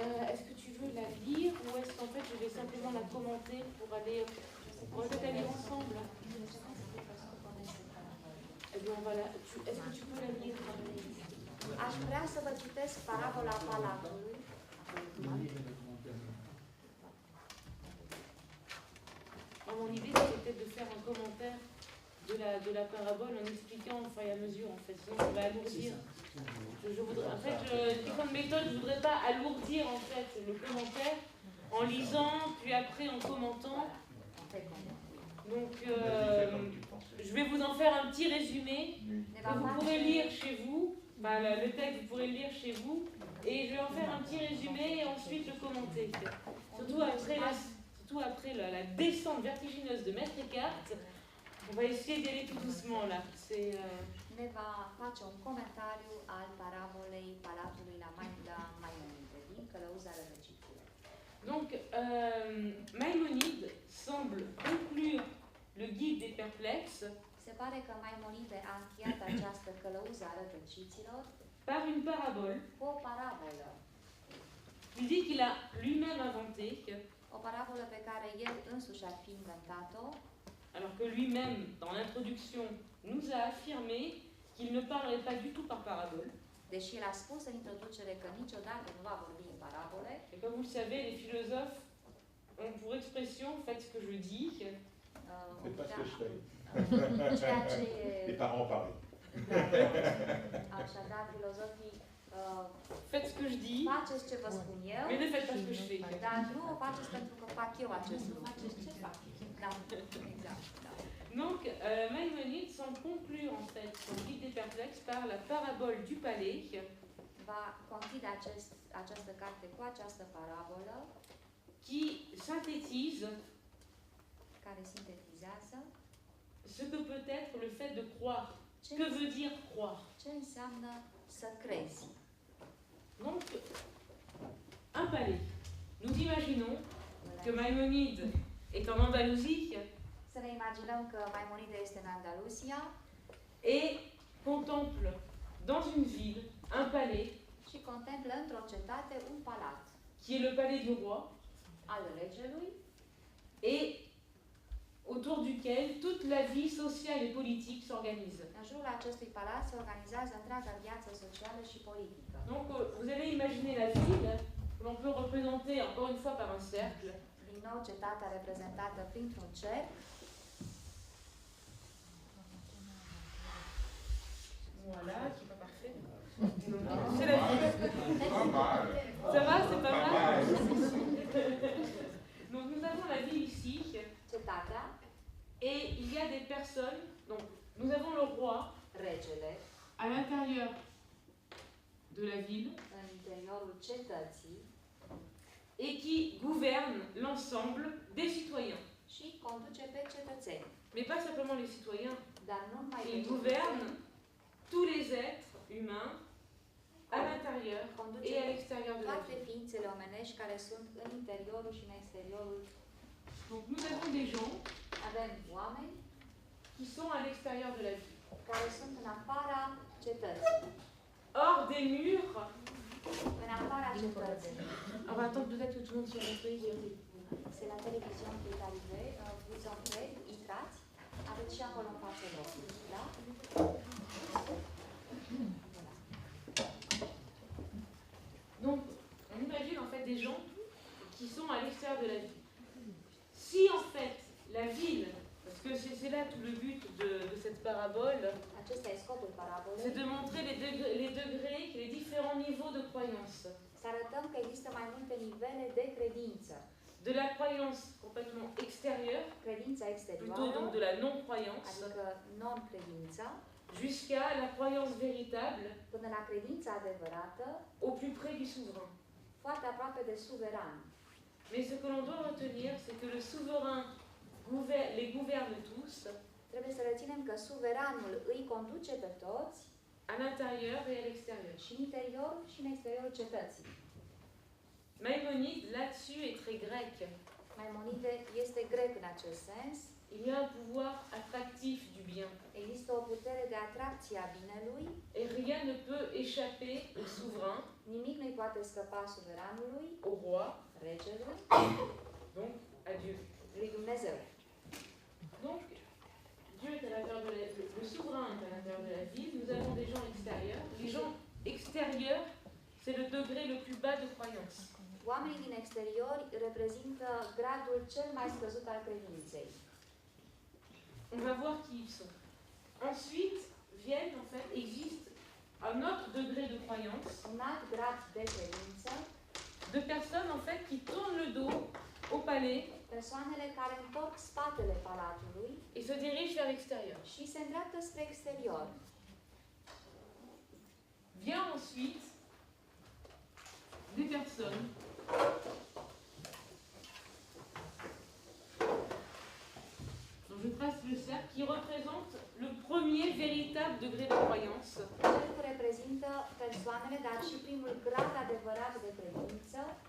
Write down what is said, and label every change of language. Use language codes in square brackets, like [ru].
[fr] Est-ce que tu veux la lire ou est-ce qu'en fait je vais simplement la commenter pour aller... On va peut-être aller ensemble. Eh bien, voilà. Est-ce que tu peux la lire? [ro] Aș vrea să vă citesc parabola Palatului. [fr] Mon idée c'était peut-être de faire un commentaire de la parabole en expliquant au fur et à mesure en fait, sinon ça va alourdir. Je voudrais, en fait, question de méthode, je voudrais pas alourdir en fait le commentaire en lisant puis après en commentant. Donc je vais vous en faire un petit résumé que vous pourrez lire chez vous. Enfin, le texte vous pourrez le lire chez vous et je vais en faire un petit résumé et ensuite le commenter. Surtout après la descente vertigineuse de Maître Eckhart. On va essayer d'y aller tout doucement là. [ro] Ne va face un comentariu al parabolei Palatului la Maimonide, din Călăuza Rătăciților. [fr] Donc, Maïmonide semble conclure le guide des perplexes. [ro] Se pare că Maimonide a încheiat această Călăuza Rătăciților [fr] par une parabole. [ro] Cu o parabolă. [fr] Il dit qu'il a lui-même inventé. [ro] O parabolă pe care el însuși ar fi inventat-o. [fr] Alors que lui-même, dans l'introduction, nous a affirmé qu'il ne parlerait pas du tout par parabole. [ro] Deși el a spus în introducere că niciodată nu va vorbi în parabole. [fr] Et comme vous le savez, les philosophes ont pour expression faites ce que je dis. C'est pas ce que je fais. [ro] Ceea ce [fr] Les parents parlent. [ro] Așadar, filozofii [fr] faites ce que je dis. [ro] Faceți ce vă spun eu. [fr] Mais ne faites pas ce que je fais. [ro] Dar nu o faceți pentru că fac eu acest lucru. Faceți ce fac. Da, exact. Da. [fr] Donc, Maïmonide semble conclure en fait son guide des perplexes par la parabole du palais. [ro] Va conchide această carte cu această parabolă [fr] qui synthétise [ro] care sintetizează [fr] ce que peut être le fait de croire. Que veut dire croire? [ro] Ce înseamnă să crezi? [fr] Donc, un palais. Nous imaginons que Maïmonide est en Andalousie. [ro] Să ne imaginăm că Maimonide este în Andaluzia [fr] et contemple dans une ville un palais [ro] și contemplă într-o cetate un palat [fr] qui est le palais du roi [ro] al regelui [fr] et autour duquel toute la vie sociale et politique s'organise. [ro] În jurul acestui palat se organizează întreaga viață socială și politică. [fr] Donc vous allez imaginer la ville, que l'on peut représenter encore une fois par un cercle. [ro] Din nou, cetatea reprezentată printr-un cerc. [fr] Voilà, qui n'est pas parfait. C'est la ville. Ça va, c'est pas mal. Donc nous avons la ville ici. [ro] Cetatea, [fr] Et il y a des personnes, donc nous avons le roi [ro] regele, [fr] à l'intérieur de la ville [ro] în interiorul cetății [fr] et qui gouverne l'ensemble des citoyens. [ro] și conduce pe cetățeni. [fr] Mais pas simplement les citoyens, [ro] Dar nu numai pe [fr] il [ro] cetățeni, [fr] gouverne tous les êtres humains à l'intérieur et à [ro] conduce [fr] l'extérieur de la [ro] toate [fr] ville. [ro] ființele omenești care sunt în interiorul și în exteriorul. [fr] Donc nous avons des gens [ro] Avem oameni [fr] qui sont à l'extérieur de la ville, [ro] care sunt în afara cetății. [fr] hors des murs. [ro] În afara cetății. [fr] On va attendre peut-être que tout le monde soit rentré. C'est la télévision qui est arrivée. Vous entrez, [ro] intrați. Aveți și acolo în față locul. Da? [fr] Donc on imagine en fait des gens qui sont à l'extérieur de la ville. Si en fait la ville, parce que c'est là tout le but de cette parabole, [ro] Acesta e scopul [fr] c'est [ro] parabolei. [fr] de montrer les degrés, les différents niveaux de croyance. [ro] Să arătăm că există mai multe nivele de credință. [fr] De la croyance complètement extérieure, [ro] Credința [fr] plutôt [ro] exterioară, [fr] donc de la non-croyance, [ro] adică non-credința, [fr] jusqu'à la croyance véritable, [ro] până la credința adevărată, [fr] au plus près du souverain. [ro] foarte aproape de suveran. [fr] Mais ce que l'on doit retenir, c'est que le souverain les gouverne tous, [ro] Trebuie să reținem că suveranul îi conduce pe toți [fr] à l'intérieur et à l'extérieur. [ro] și în interior și în exteriorul cetății. [fr] Maïmonide, là-dessus, est très grec. [ro] Maimonide este grec în acest sens. [fr] Il y a un pouvoir attractif du bien. [ro] Există o putere de atracție a binelui. [fr] Et rien ne peut échapper au souverain, [ro] Nimic nu-i poate scăpa suveranului, [fr] au roi, [ro] regelui, [fr] donc à Dieu. [ro] lui Dumnezeu. [fr] Donc, Dieu est à l'intérieur de le souverain est à l'intérieur de la ville. Nous avons des gens extérieurs. Les gens extérieurs, c'est le degré le plus bas de croyance. [ro] Oamenii din exterior reprezintă gradul cel mai scăzut al credinței. [fr] On va voir qui ils sont. Ensuite, viennent, en fait, existe un autre degré de croyance [ro] Un alt grad de credință, [fr] de personnes, en fait, qui tournent le dos au palais [ro] persoanele care întorc spatele palatului [fr] et se dirigent vers l'extérieur. [ro] și se îndreaptă spre exterior. [fr] Vient ensuite des personnes dont je trace le cercle qui représentent le premier véritable degré de croyance. [ro] Cercul reprezintă persoanele, dar și primul grad adevărat de credință